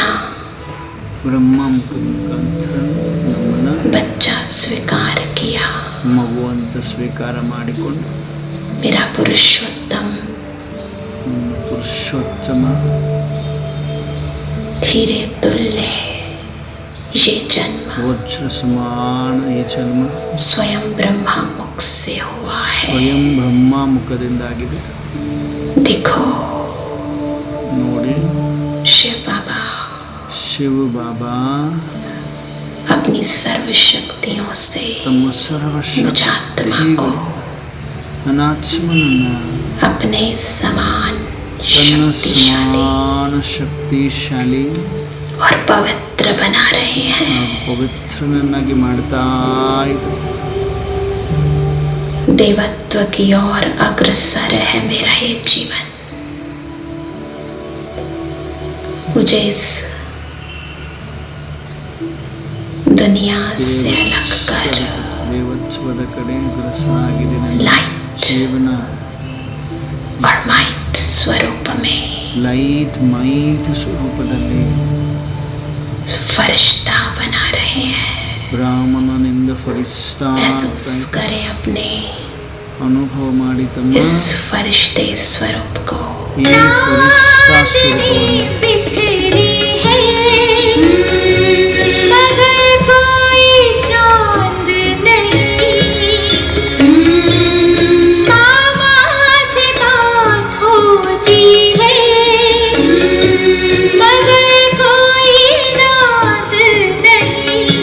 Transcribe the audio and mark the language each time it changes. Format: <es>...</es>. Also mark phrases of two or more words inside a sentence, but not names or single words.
<kn>ಬ್ರಹ್ಮ ಮುಖಾಂತರ ನಮ್ಮನ್ನ</kn> <hi>बच्चा स्वीकार किया.</hi> <kn>ಮಗು ಅಂತ ಸ್ವೀಕಾರ ಮಾಡಿಕೊಂಡು</kn> <hi>मेरा पुरुषोत्तम</hi> <kn>ಪುರುಷೋತ್ತಮ</kn> <hi>हीरे तुल्य ये जन्म</hi> <kn>ವಜ್ರ ಸಮಾನ ಈ ಜನ್ಮ</kn> <hi>स्वयं ब्रह्मा मुख से हुआ है।</hi> <kn>ಸ್ವಯಂ ಬ್ರಹ್ಮ ಮುಖದಿಂದಾಗಿದೆ</kn> <hi>देखो</hi> <kn>ನೋಡಿ</kn> <hi>शिव बाबा</hi> <kn>ಶಿವ ಬಾಬಾ</kn> <hi>अपनी सर्व शक्तियों से</hi> <kn>ತಮ್ಮ</kn> <hi>मुझ</hi> <kn>ಸರ್ವಶಕ್ತಿ</kn> <hi>आत्मा को</hi> <kn>ನನ್ನ ಆತ್ಮನನ್ನ</kn> <hi>अपने समान</hi> <kn>ತನ್ನ</kn> <hi>शक्तिशाली</hi> <kn>ಸಮಾನ ಶಕ್ತಿಶಾಲಿ</kn> <hi>और पवित्र बना रहे हैं।</hi> <kn>ಪವಿತ್ರನನ್ನಾಗಿ ಮಾಡ್ತಾ ಇದ್ದಾರೆ</kn> <hi>देवत्व की ओर अग्रसर है मेरा ये जीवन। मुझे इस दुनिया से अलग कर</hi> <kn>ದೇವತ್ವದ ಕಡೆ ಅಗ್ರಸರಾಗಿದೆ ನನ್ನ</kn> <hi>लाइट</hi> <kn>ಜೀವನ</kn> <hi>और माइट स्वरूप में</hi> <en>light might</en> <kn>ಸ್ವರೂಪದಲ್ಲಿ</kn> <hi>फरिश्ता बना रहे हैं।</hi> <kn>ಬ್ರಾಹ್ಮಣನಿಂದ ಫರಿಸ್ತಾ</kn> <hi>महसूस करें अपने</hi> <kn>ಅನುಭವ ಮಾಡಿ ತಮ್ಮ</kn> <hi>इस फरिश्ते स्वरूप को।</hi> <kn>ಈ ಫರಿಸ್ತಾ ಸ್ವರೂಪವನ್ನು</kn> <hi>बिखरी है मगर कोई चांद नहीं। मामा से बात होती है मगर कोई रात नहीं।</hi>